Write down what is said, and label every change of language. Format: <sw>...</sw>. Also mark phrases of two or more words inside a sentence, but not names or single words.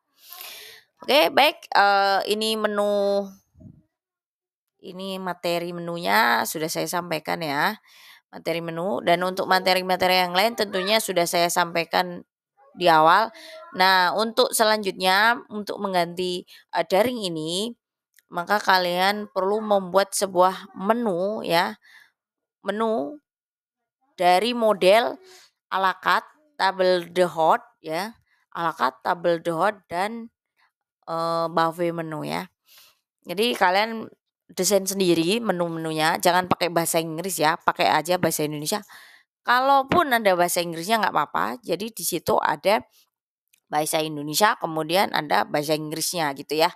<id>Oke, baik, ini materi menunya sudah saya sampaikan ya, materi menu, dan untuk materi-materi yang lain tentunya sudah saya sampaikan di awal. Nah, untuk selanjutnya untuk mengganti daring ini, maka kalian perlu membuat sebuah menu ya, menu dari model</id> <fr>à la carte, table d'hôte</fr> <id>ya,</id> <fr>à la carte, table d'hôte</fr> <id>dan</id> <en>buffet menu</en> <id>ya. Jadi kalian desain sendiri menu-menunya, jangan pakai bahasa Inggris ya, pakai aja bahasa Indonesia. Kalaupun ada bahasa Inggrisnya nggak apa-apa, jadi di situ ada bahasa Indonesia, kemudian ada bahasa Inggrisnya gitu ya.</id>